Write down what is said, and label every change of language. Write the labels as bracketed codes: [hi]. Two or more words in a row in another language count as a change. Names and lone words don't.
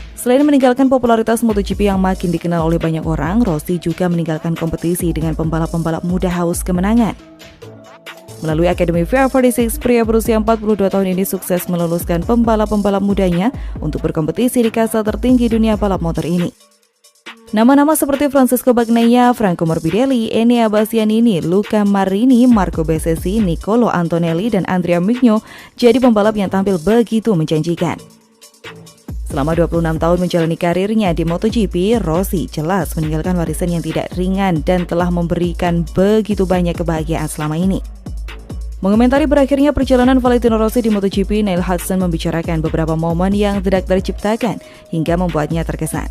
[id] Selain meninggalkan popularitas MotoGP yang makin dikenal oleh banyak orang, Rossi juga meninggalkan kompetisi dengan pembalap-pembalap muda haus kemenangan. Melalui Akademi VR46, pria berusia 42 tahun ini sukses meluluskan pembalap-pembalap mudanya untuk berkompetisi di kasta tertinggi dunia balap motor ini. Nama-nama seperti Francesco Bagnaia, Franco Morbidelli, Enea Bastianini, Luca Marini, Marco Bezzecchi, Nicolo Antonelli, dan Andrea Migno jadi pembalap yang tampil begitu menjanjikan. Selama 26 tahun menjalani karirnya di MotoGP, Rossi jelas meninggalkan warisan yang tidak ringan dan telah memberikan begitu banyak kebahagiaan selama ini. Mengomentari berakhirnya perjalanan Valentino Rossi di MotoGP, Neil Hudson membicarakan beberapa momen yang tidak terciptakan hingga membuatnya terkesan.